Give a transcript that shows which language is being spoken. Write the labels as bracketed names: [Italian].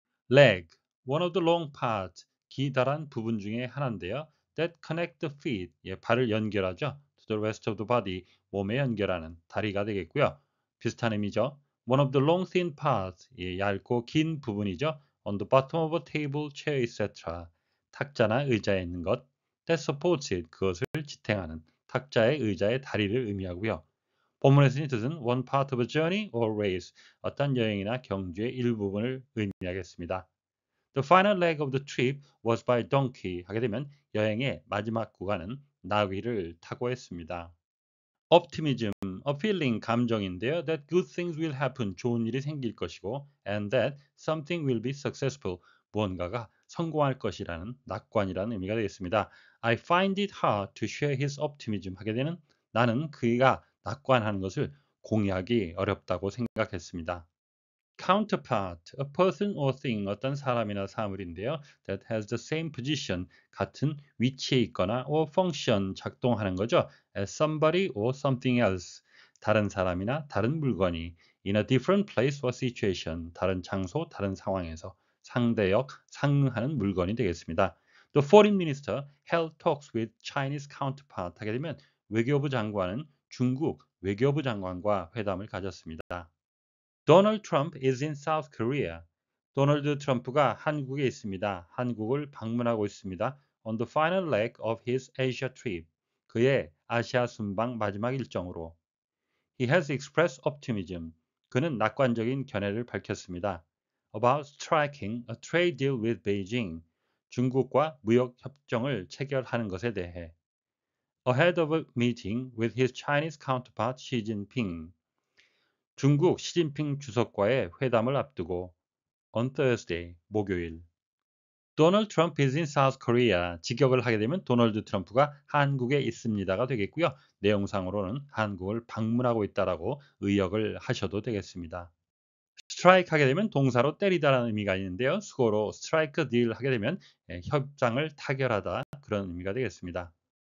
[English] Leg, one of the long parts, 기다란 부분 중에 하나인데요. That connect the feet, 발을 연결하죠. To the rest of the body, 몸에 연결하는 다리가 되겠고요. [Korean] 비슷한 의미죠. [English] One of the long thin parts, 얇고 긴 부분이죠. On the bottom of a table, chair, etc. 탁자나 의자에 있는 것. [Korean] That supports it, 그것을 지탱하는 탁자의 의자의 다리를 의미하고요. 본문에 쓰인 뜻은 one part of a journey or race, 어떤 여행이나 경주의 일부분을 의미하겠습니다. [English] The final leg of the trip was by donkey. [Korean] 하게 되면 여행의 마지막 구간은 나귀를 타고 했습니다. [English] Optimism, a feeling, 감정인데요. That good things will happen, 좋은 일이 생길 것이고 and that something will be successful, 무언가가 성공할 것이라는 낙관이라는 의미가 되겠습니다. I find it hard to share his optimism. [Korean] 하게 되는 나는 그가 낙관하는 것을 공유하기 어렵다고 생각했습니다. [English] Counterpart, a person or thing, 어떤 사람이나 사물인데요. That has the same position, 같은 위치에 있거나 or function, 작동하는 거죠. As somebody or something else, 다른 사람이나 다른 물건이 in a different place or situation, 다른 장소, 다른 상황에서 상대역, 상응하는 물건이 되겠습니다. The foreign minister held talks with Chinese counterpart. [Korean] 하게 되면 외교부 장관은 중국 외교부 장관과 회담을 가졌습니다. [English] Donald Trump is in South Korea. [Korean] 도널드 트럼프가 한국에 있습니다. 한국을 방문하고 있습니다. [English] On the final leg of his Asia trip. [Korean] 그의 아시아 순방 마지막 일정으로. [English] He has expressed optimism. [Korean] 그는 낙관적인 견해를 밝혔습니다. [English] About striking a trade deal with Beijing. [Korean] 중국과 무역 협정을 체결하는 것에 대해. [English] Ahead of a meeting with his Chinese counterpart Xi Jinping. [Korean] 중국 시진핑 주석과의 회담을 앞두고 on Thursday, 목요일. [English] Donald Trump is in South Korea. [Korean] 직역을 하게 되면 도널드 트럼프가 한국에 있습니다가 되겠고요. 내용상으로는 한국을 방문하고 있다라고 의역을 하셔도 되겠습니다. strike 하게 되면 동사로 때리다라는 의미가 있는데요. 수고로 strike a deal 하게 되면 협상을 타결하다 그런 의미가 되겠습니다.